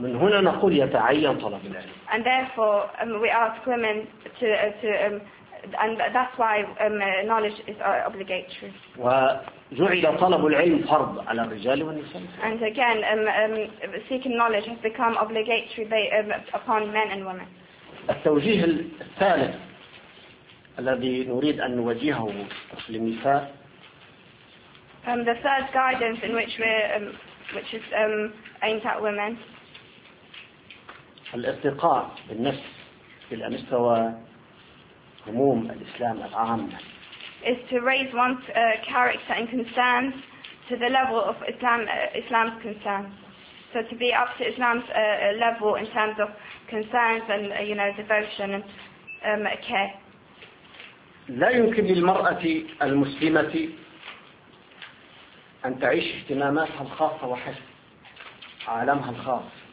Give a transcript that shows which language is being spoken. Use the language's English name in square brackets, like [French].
[Arabic] من هنا نقول يتعين طلب العلم. [English] And therefore we ask women to and that's why knowledge is obligatory. [Arabic] وجعل طلب العلم فرض على الرجال والنساء. [English] And again, seeking knowledge has become obligatory upon men and women. [Arabic] التوجيه الثالث الذي نريد أن نوجهه للنساء. [English] The third guidance in which we're which is aimed at women. [Arabic] الارتقاء بالنفس إلى مستوى عموم الإسلام العام. [English] Is to raise one's character and concerns to the level of Islam's concerns. So to be up to Islam's level in terms of concerns and you know devotion and care. [Arabic] لا يمكن للمرأة المسلمة أن تعيش اهتماماتها الخاصة وحسب عالمها الخاص.